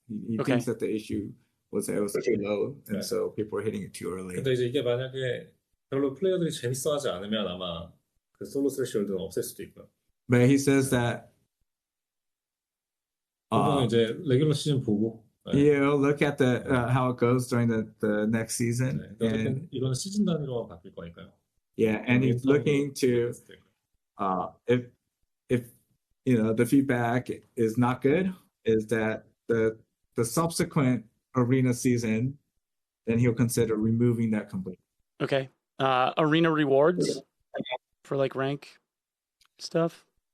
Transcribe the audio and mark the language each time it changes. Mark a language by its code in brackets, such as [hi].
[en] He thinks that the issue was that it was too low, and so people were hitting it too early. [ko] 근데 이제 이게 만약에 별로 플레이어들이 재밌어하지 않으면 아마 그 솔로 트레시홀드는 없앨 수도 있고요. [en] But he says that. [ko] 이제 레귤러 시즌 보고. [en] Look at the how it goes during the next season. [ko] 네, [en] and [ko] 이거는 시즌 단위로 바뀔 거니까요. [en] Yeah, and he's looking to if the feedback is not good, is that the subsequent Arena season, then he'll consider removing that completely. Okay. Arena rewards for like rank stuff.